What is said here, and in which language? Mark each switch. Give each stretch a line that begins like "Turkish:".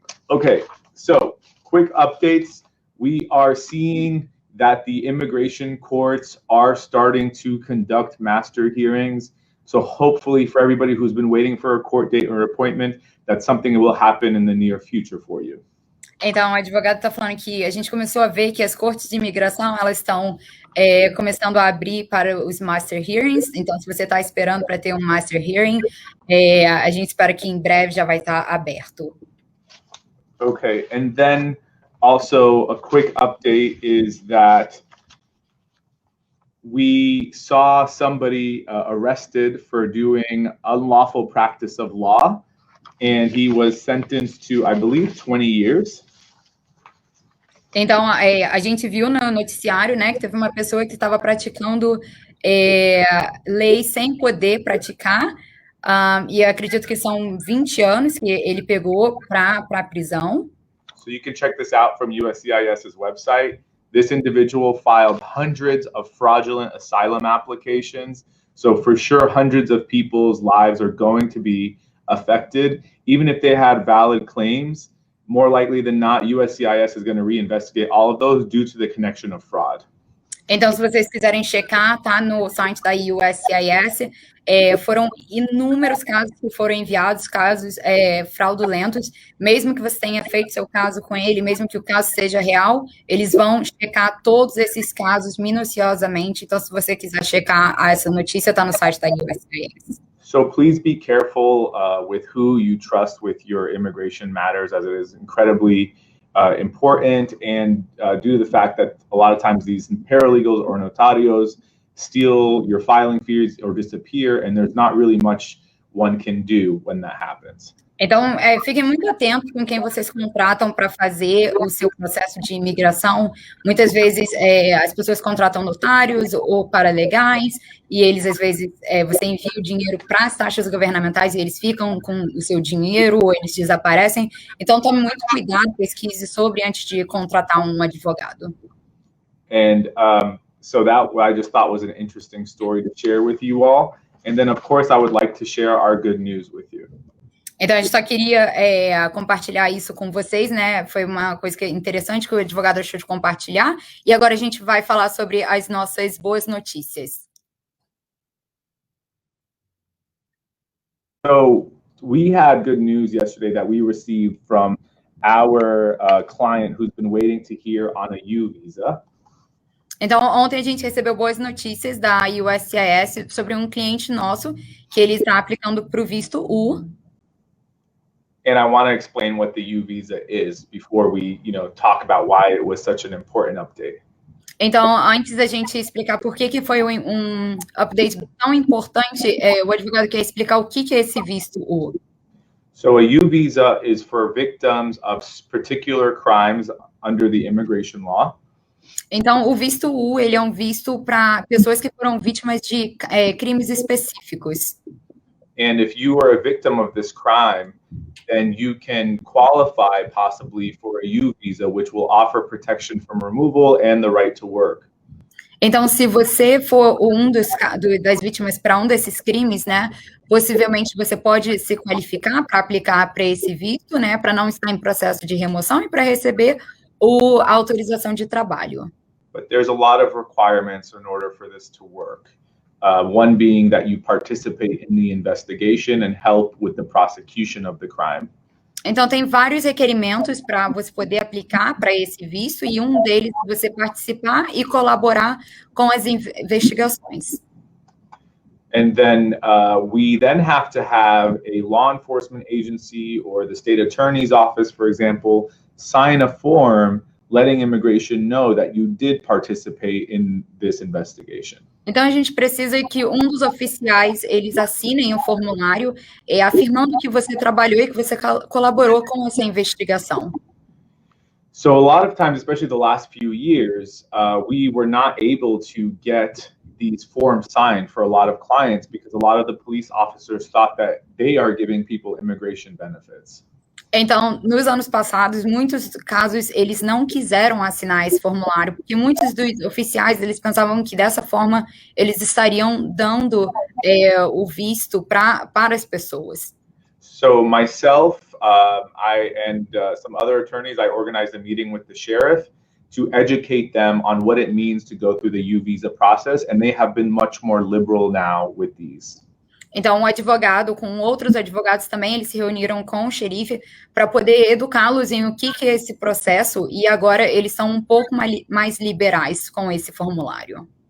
English: Okay, so quick updates. We are seeing that the immigration courts are starting to conduct master hearings. So hopefully for everybody who's been waiting for a court date or appointment, that's something that will happen in the near future for you.
Portuguese: Então, o advogado está falando que a gente começou a ver que as cortes de imigração elas estão começando a abrir para os master hearings. Então, se você está esperando para ter um master hearing, a gente espera que em breve já vai estar aberto.
English: Okay, and then also a quick update is that we saw somebody arrested for doing unlawful practice of law, and he was sentenced to, I believe, 20 years.
Portuguese: Então, a gente viu no noticiário, né, que teve uma pessoa que estava praticando lei sem poder praticar, e acredito que são 20 anos que ele pegou para a prisão.
English: So you can check this out from USCIS's website. This individual filed hundreds of fraudulent asylum applications. So for sure, hundreds of people's lives are going to be affected. Even if they had valid claims, more likely than not, USCIS is going to reinvestigate all of those due to the connection of fraud.
Portuguese: Então, se vocês quiserem checar, tá no site da USCIS, foram inúmeros casos que foram enviados, casos fraudulentos. Mesmo que você tenha feito seu caso com ele, mesmo que o caso seja real, eles vão checar todos esses casos minuciosamente. Então, se você quiser checar essa notícia, tá no site da USCIS.
English: So please be careful with who you trust with your immigration matters, as it is incredibly important, and due to the fact that a lot of times these paralegals or notarios steal your filing fees or disappear, and there's not really much one can do when that happens.
Portuguese: Então, fiquem muito atentos com quem vocês contratam para fazer o seu processo de imigração. Muitas vezes, as pessoas contratam notários ou paralegais, e eles, às vezes, você envia o dinheiro para as taxas governamentais e eles ficam com o seu dinheiro ou eles desaparecem. Então, tome muito cuidado, pesquise sobre antes de contratar um advogado.
English: And so that I just thought was an interesting story to share with you all. And then, of course, I would like to share our good news with you.
Portuguese: Então, a gente só queria compartilhar isso com vocês, né? Foi uma coisa interessante que o advogado achou de compartilhar. E agora a gente vai falar sobre as nossas boas notícias.
English: So we had good news yesterday that we received from our client who's been waiting to hear on a U visa.
Portuguese: Então, ontem a gente recebeu boas notícias da USCIS sobre um cliente nosso que ele está aplicando para o visto U.
English: And I want to explain what the U visa is before we, talk about why it was such an important update.
Portuguese: Então, antes da gente explicar por que foi um update tão importante, o advogado quer explicar o que é esse visto U.
English: So a U visa is for victims of particular crimes under the immigration law.
Portuguese: Então, o visto U, ele é um visto para pessoas que foram vítimas de crimes específicos.
English: And if you are a victim of this crime, then you can qualify possibly for a U visa, which will offer protection from removal and the right to work.
Portuguese: Então, se você for das vítimas para um desses crimes, né, possivelmente você pode se qualificar para aplicar para esse visto, né, para não estar em processo de remoção e para receber a autorização de trabalho.
English: But there's a lot of requirements in order for this to work. One being that you participate in the investigation and help with the prosecution of the crime.
Portuguese: Então, tem vários requerimentos para você poder aplicar para esse visto, e um deles é você participar e colaborar com as investigações.
English: And then we then have to have a law enforcement agency or the state attorney's office, for example, sign a form letting immigration know that you did participate in this investigation.
Portuguese: Então, a gente precisa que um dos oficiais, eles assinem um formulário afirmando que você trabalhou e que você colaborou com essa investigação.
English: So a lot of times, especially the last few years, we were not able to get these forms signed for a lot of clients because a lot of the police officers thought that they are giving people immigration benefits.
Portuguese: Então, nos anos passados, muitos casos, eles não quiseram assinar esse formulário, porque muitos dos oficiais, eles pensavam que dessa forma, eles estariam dando o visto para as pessoas.
English: So myself, and some other attorneys, I organized a meeting with the sheriff to educate them on what it means to go through the U visa process, and they have been much more liberal now with these.
Portuguese: Então, um advogado, com outros advogados também, eles se reuniram com o xerife para poder educá-los em o que é esse processo, e agora eles são um pouco mais liberais com esse formulário.